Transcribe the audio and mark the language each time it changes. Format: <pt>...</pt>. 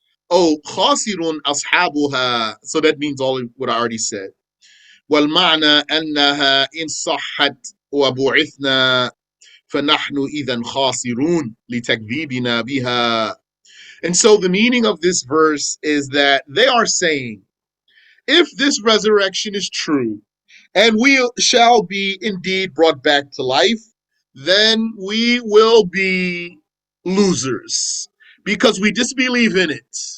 <ar>Oh, خاسر أصحابها.</ar> <en>So that means all what I already said.</en> <ar>والمعنى أنها إن صحت وبعثنا فنحن إذا خاسرون لتكذيبنا بها.</ar> <en>And so the meaning of this verse is that they are saying, if this resurrection is true, and we shall be indeed brought back to life, then we will be losers because we disbelieve in it.</en>